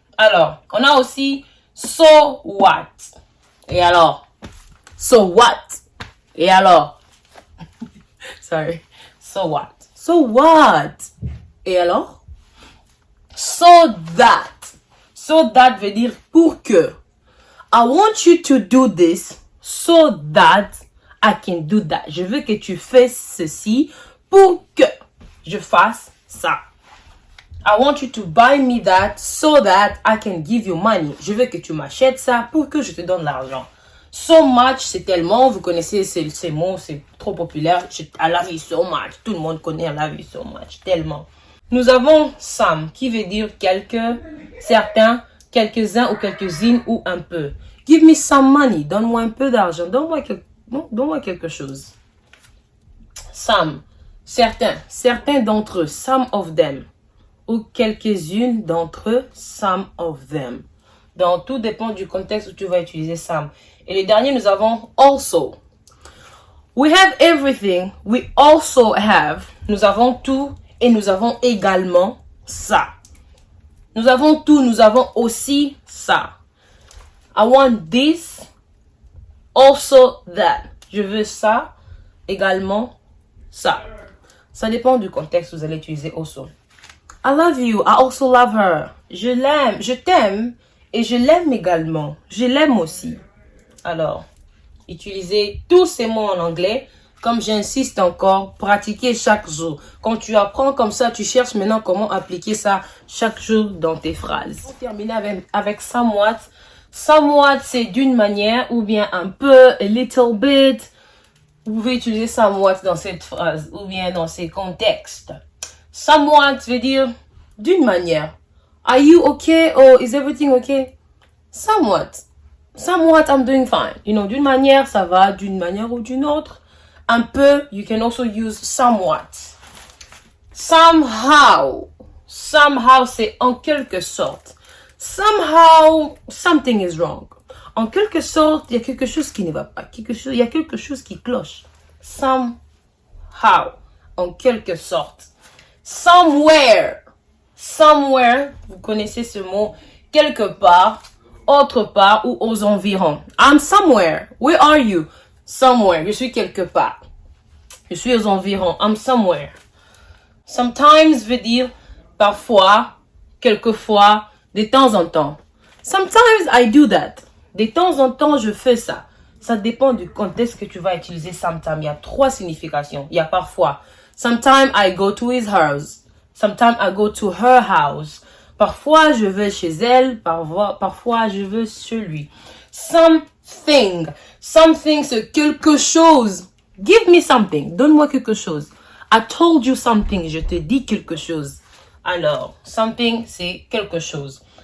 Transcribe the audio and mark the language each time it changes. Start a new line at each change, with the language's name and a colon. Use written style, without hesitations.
French: Alors, on a aussi
English: so what.
French: Et alors?
English: So what?
French: Et alors?
English: Sorry. So what? So what?
French: Et alors?
English: So that.
French: So that veut dire pour que.
English: I want you to do this so that I can do that.
French: Je veux que tu fasses ceci pour que je fasse ça.
English: I want you to buy me that so that I can give you money.
French: Je veux que tu m'achètes ça pour que je te donne l'argent. So much, c'est tellement, vous connaissez ces mots, c'est trop populaire.
English: I love you so much.
French: Tout le monde connaît
English: I love you so much,
French: tellement. Nous avons some, qui veut dire quelques, certains, quelques-uns ou quelques-unes ou un peu.
English: Give me some money.
French: Donne-moi un peu d'argent. Donne-moi quelque chose. Some, certains. Certains d'entre eux.
English: Some of them.
French: Ou quelques-unes d'entre eux.
English: Some of them.
French: Donc, tout dépend du contexte où tu vas utiliser some. Et le dernier, nous avons also.
English: We have everything. We also have.
French: Nous avons tout et nous avons également ça. Nous avons tout, nous avons aussi ça.
English: I want this, also that.
French: Je veux ça, également ça. Ça dépend du contexte, vous allez utiliser also.
English: I love you, I also love her.
French: Je l'aime, je t'aime et je l'aime également. Je l'aime aussi. Alors, utilisez tous ces mots en anglais. Comme j'insiste encore, pratiquez chaque jour. Quand tu apprends comme ça, tu cherches maintenant comment appliquer ça chaque jour dans tes phrases. On termine avec somewhat. Somewhat, c'est d'une manière ou bien un peu,
English: a little bit.
French: Vous pouvez utiliser somewhat dans cette phrase ou bien dans ces contextes. Somewhat veut dire d'une manière.
English: Are you okay or is everything okay? Somewhat. Somewhat, I'm doing fine. You know,
French: d'une manière, ça va, d'une manière ou d'une autre. Un peu,
English: you can also use somewhat. Somehow.
French: Somehow, c'est en quelque sorte.
English: Somehow, something is wrong.
French: En quelque sorte, il y a quelque chose qui ne va pas. Il y a quelque chose qui cloche. Somehow. En quelque sorte. Somewhere. Somewhere, vous connaissez ce mot. Quelque part, autre part ou aux environs.
English: I'm somewhere. Where are you? Somewhere.
French: Je suis quelque part. Je suis aux environs.
English: I'm somewhere.
French: Sometimes veut dire parfois, quelquefois, de temps en temps.
English: Sometimes I do that.
French: De temps en temps, je fais ça. Ça dépend du contexte que tu vas utiliser sometimes. Il y a 3 significations. Il y a parfois.
English: Sometimes I go to his house. Sometimes I go to her house.
French: Parfois, je vais chez elle. Parfois, je vais chez lui. Something. Something, c'est quelque chose.
English: Give me something.
French: Donne-moi quelque chose.
English: I told you something.
French: Je te dis quelque chose. Alors, something, c'est quelque chose.